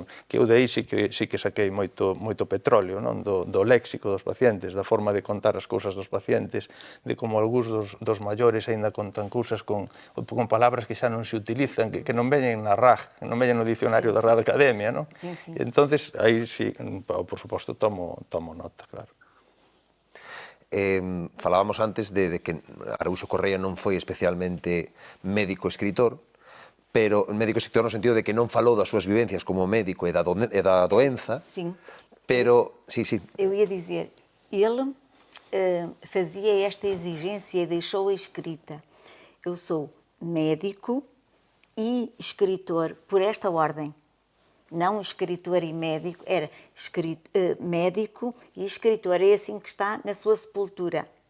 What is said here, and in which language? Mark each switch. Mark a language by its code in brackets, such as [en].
[gl] Que eu de aí sí que saquei moito petróleo, non? Do léxico dos pacientes, da forma de contar as cousas dos pacientes, de como algúns dos maiores aínda contan cousas con palabras que xa non se utilizan, que non veñen na RAG, que non veñen no dicionario da Real Academia, non? Entonces, aí sí, por suposto, tomo nota, claro. Falábamos antes de que Araúxo Correa non foi especialmente médico-escritor, pero médico-escritor no sentido de que non falou das súas vivencias como médico e da doenza, pero... [pt] Eu ia dizer, ele fazia esta exigência e deixou-a escrita. Eu sou médico e escritor por esta ordem. Não escritor e médico, era médico e escritor, é assim que está na sua sepultura.